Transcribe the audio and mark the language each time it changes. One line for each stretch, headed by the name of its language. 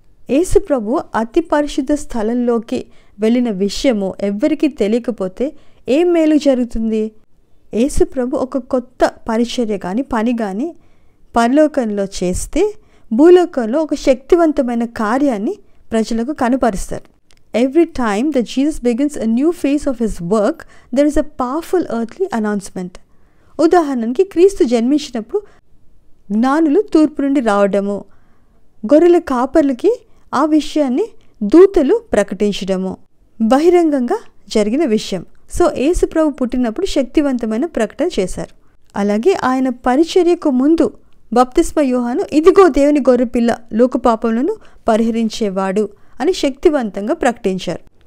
Telugu: యేసు ప్రభు అతి పరిశుద్ధ స్థలంలోకి వెళ్ళిన విషయము ఎవ్వరికీ తెలియకపోతే ఏం మేలు జరుగుతుంది? యేసు ప్రభు ఒక కొత్త పరిచర్య కానీ పని కానీ పరలోకంలో చేస్తే భూలోకంలో ఒక శక్తివంతమైన కార్యాన్ని ప్రజలకు కనపరుస్తారు.
English: Every time that Jesus begins a new phase of his work, there is a powerful earthly announcement.
Telugu: ఉదాహరణకి క్రీస్తు జన్మించినప్పుడు జ్ఞానులు తూర్పు నుండి రావడము, గొర్రెల కాపర్లకి ఆ విషయాన్ని దూతలు ప్రకటించడము బహిరంగంగా జరిగిన విషయం. సో యేసు ప్రభు పుట్టినప్పుడు శక్తివంతమైన ప్రకటన చేశారు. అలాగే ఆయన పరిచర్యకు ముందు బప్తిస్మ యోహాను, ఇదిగో దేవుని గొర్రెపిల్ల, లోక పాపములను పరిహరించేవాడు అని శక్తివంతంగా ప్రకటించారు.